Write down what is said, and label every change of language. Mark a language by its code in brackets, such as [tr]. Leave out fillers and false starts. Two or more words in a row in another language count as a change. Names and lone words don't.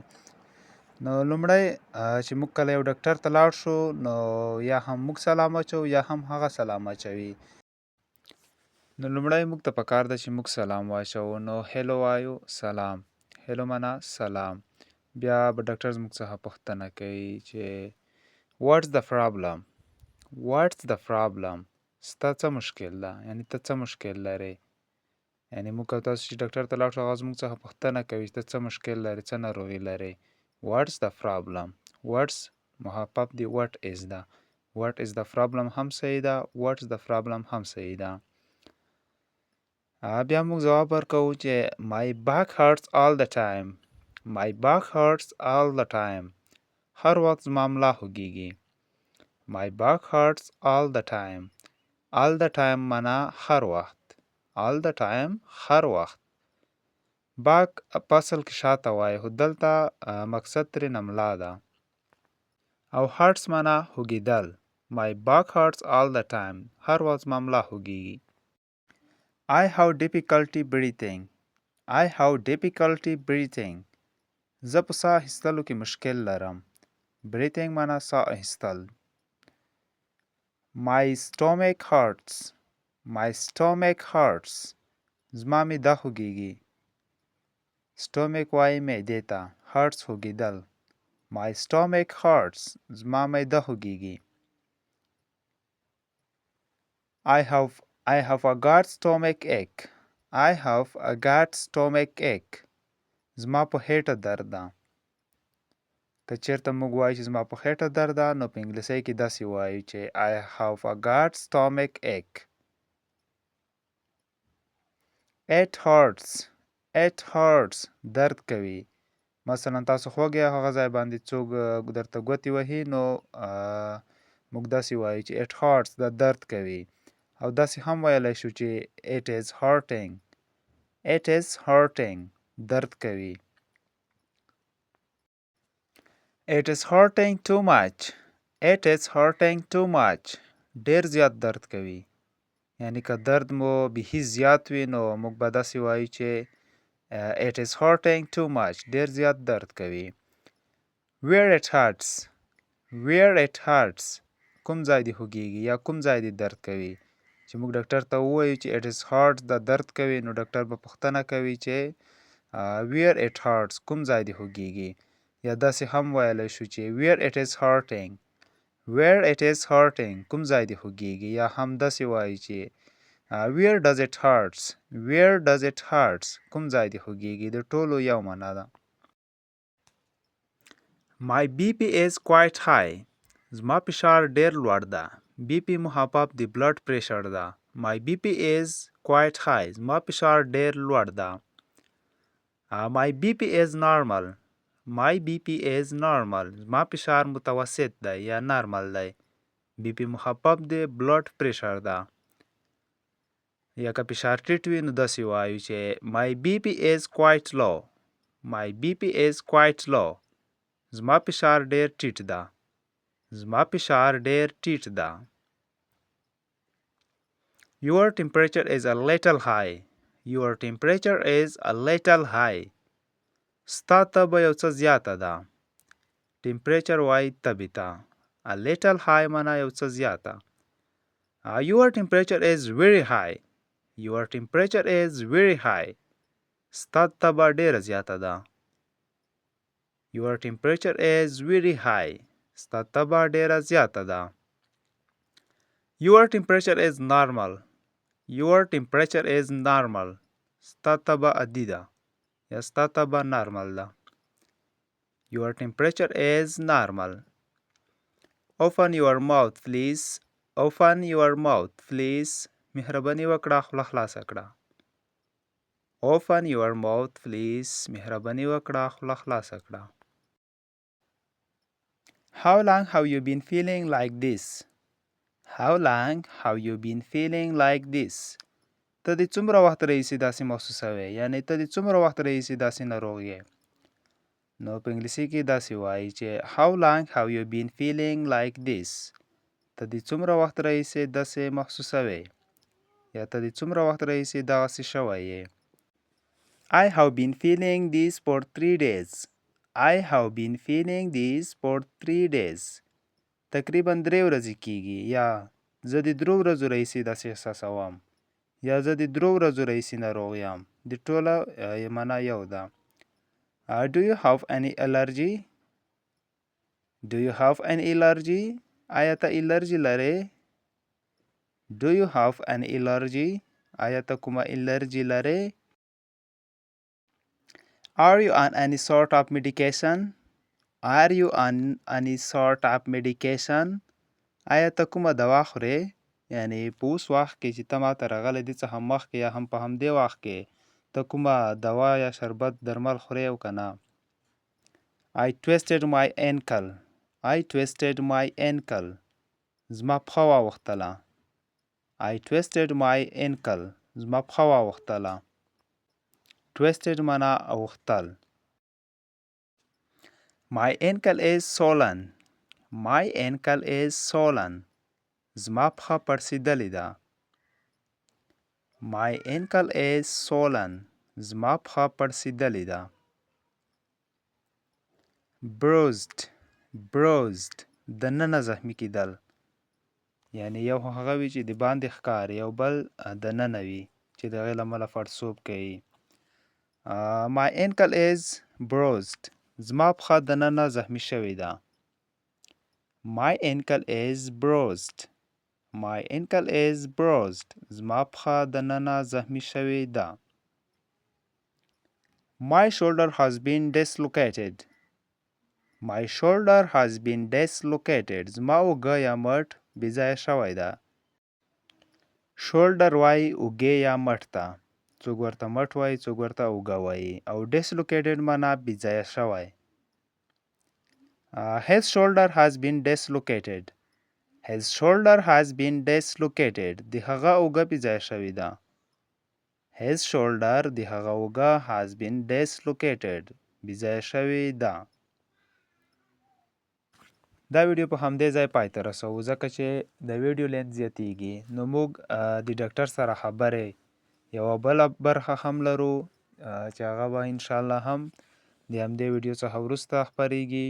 [ps] نو لومړی چې موږ کله یو ډاکټر ته لاړ شو، نو یا هم موږ سلام اچوو یا هم هغه سلام اچوي. نو لومړی موږ ته پکار ده چې موږ سلام واچوو. نو هیلو وایو، سلام. هیلو معنا سلام. بیا به ډاکټر زموږ څخه پوښتنه کوي چې [en] what's the problem؟ what's the problem؟ [ps] ستا څه مشکل ده؟ یعنی ته څه مشکل لرې؟ یعنی موږ او تاسو چې ډاکټر ته لاړ شو، هغه زموږ څخه پوښتنه کوي چې ته څه مشکل لرې، څه ناروغي لرې. [en] what's the problem؟ what's [ps] محفف دی [en] what is ده. what is the problem [ps] هم صحیح ده، [en] what's the problem [ps] هم صحیح ده. بیا موږ ځواب ورکوو چې [en] my back hurts all the time. my back hurts all the time. [ps] هر وخت زما ملا خوږیږي. [en] my back hurts all the time. all the time [ps] معنا هر وخت. [en] all the time [ps] هر وخت. back په اصل کې شاته وایي، خو دلته مقصد ترېنه ملا ده. او hurts معنا خوږېدل. [en] my back hurts all the time. [ps] هر وخت زما ملا خوږیږي. [en] I have difficulty breathing. I have difficulty breathing. [ps] زه په ساه اخیستلو کې مشکل لرم. breathing معنا ساه اخیستل. [en] My stomach hurts. My stomach hurts. [ps] زما معده خوږیږي. stomach وایي معدې ته. hurts خوږېدل. [en] My stomach hurts. [ps] زما معده خوږیږي. [en] I have a got stomach ache. I have a got stomach ache. [ps] زما په خېټه درد ده. که چېرته موږ وایو چې زما په خېټه درد ده، نو په انګلیسۍ کې داسې وایو چې [en] I have a got stomach ache. It hurts. It hurts. [ps] درد کوي. مثلا تاسو خوږی هغه ځای باندې څوک درته ګوتې وهي، نو موږ داسې وایو چې [en] it hurts، [ps] دا درد کوي. او داسې هم ویلی شو چې [en] it is hurting. it is hurting. [ps] درد کوي. [en] It is hurting too much. It is hurting too much. [ps] ډېر زیات درد کوي. یعنی که درد مو بیخي زیات وي، نو موږ به داسې وایو چې [en] it is hurting too much. [ps] ډېر زیات درد کوي. [en] Where it hurts. Where it hurts. [ps] کوم ځای دې خوږیږي یا کوم ځای دې درد کوي. چې موږ ډاکټر ته ووایو چې [en] it is hurts، [ps] دا درد کوي، نو ډاکټر به پوښتنه کوي چې [en] where it hurts، [ps] کوم ځای دې خوږیږي. یا داسې هم ویلی شو چې [en] where it is hurting. where it is hurting. [ps] کوم ځای دې خوږیږي. یا هم داسې وایي چې [en] where does it hurts. where does it hurts. [ps] کوم ځای دې خوږیږي. د ټولو یو معنا ده. [en] My BP is quite high. [ps] زما فشار ډېر لوړ ده. BP محفف د بلډ پریشر ده. [en] My BP is quite high. [ps] زما فشار ډېر لوړ ده. [en] My BP is normal. My BP is normal. [ps] زما فشار متوسط دی یا نارمل دی. BP مخفف دی، بلډ پریشر ده. یا که فشار ټیټ وي نو داسې وایو چې [en] my BP is quite low. My BP is quite low. [ps] زما فشار ډیر ټیټ ده. زما فشار ډیر ټیټ ده. [en] Your temperature is a little high. Your temperature is a little high. [ps] ستا تبه یو څه زیاته ده. Temperature وای تبې ته. [en] A little high [ps] معنا یو څه زیاته. [en] Your temperature is very high. Your temperature is very high. [ps] ستا تبه ډیره زیاته ده. [en] Your temperature is very high. [ps] ستا تبه ډیره زیاته ده. [en] Your temperature is normal. Your temperature is normal. [ps] ستا تبه عادي ده یا ستا تبه نارمل ده. [en] Your temperature is normal. Open your mouth please. Open your mouth please. [ps] مهرباني وکړه خوله خلاصه کړه. [en] Open your mouth please. [ps] مهرباني وکړه خوله خلاصه کړه. [en] How long have you been feeling like this? How long have you been feeling like this? [ps] ته دې څومره وخت راهیسې داسې محسوسوې؟ یعنې ته دې څومره وخت راهیسې داسې ناروغ یې؟ نو په انګلیسي کې داسې وایي چې [en] How long have you been feeling like this? [ps] ته دې څومره وخت راهیسې داسې محسوسوې؟ یا ته دې څومره وخت راهیسې دغسې شوی یې؟ [en] I have been feeling this for 3 days. I have been feeling this for 3 days. [ps] تقریبا 3 ورځې کېږي یا زه د 3 ورځو راهیسې داسې احساسوم یا زه د 3 ورځو راهیسې ناروغ یم. د ټوله معنا یو ده. [en] Do you have any allergy? Do you have any allergy? [ps] آیا ته الرجی لرې؟ [en] Do you have an allergy? [ps] آیا ته کومه الرجی لرې؟ [en] Are you on any sort of medication? Are you on any sort of medication? [ps] آیا ته کومه دوا خورې؟ یعنی په اوس وخت کې چې ته ماته راغلی دې څخه مخکې یا هم په همدې وخت کې ته کومه دوا یا شربت درمل خورې او که نه؟ [en] I twisted my ankle. I twisted my ankle. [ps] زما پښه واوښتله. [en] I twisted my ankle. [ps] زما پښه واوښتله. Twisted معنا اوښتل. [en] My ankle is swollen. My ankle is swollen. [ps] زما پښه پړسېدلې ده. [en] My ankle is swollen. [ps] زما پښه پړسېدلې ده. [en] Bruised. Bruised. [ps] دننه زخمي کېدل. یعنی یو هغه وي چې د باندې ښکاري یو بل دننه وي چې د هغې له امله پړسوب کوي. [en] My ankle is bruised. [ps] زما پښه دننه زخمي شوې ده. [en] My ankle is bruised. My ankle is bruised. [ps] زما پښه دننه زخمي شوې ده. [en] My shoulder has been dislocated. My shoulder has been dislocated. [ps] زما اوږه یا مټ بې ځایه شوی ده. شولډر وایي اوږې یا مټ ته. څوک ورته مټ وایي څوک ورته اوږه وایي او dislocated معنا بې ځایه شوی. [en] His shoulder has been dislocated. His shoulder has been dislocated. [ps] د هغه اوږه بې ځایه شوې ده. [en] His shoulder [ps] د هغه اوږه [en] has been dislocated. [ps] بې ځایه شوې ده. دا ویډیو په همدې ځای پای ته رسوو ځکه چې د ویډیو لینت زیاتیږي نو موږ د ډاکټر سره خبرې یوه بله برخه هم لرو چې هغه به انشاءالله هم د همدې ویډیو څخه وروسته خپریږي.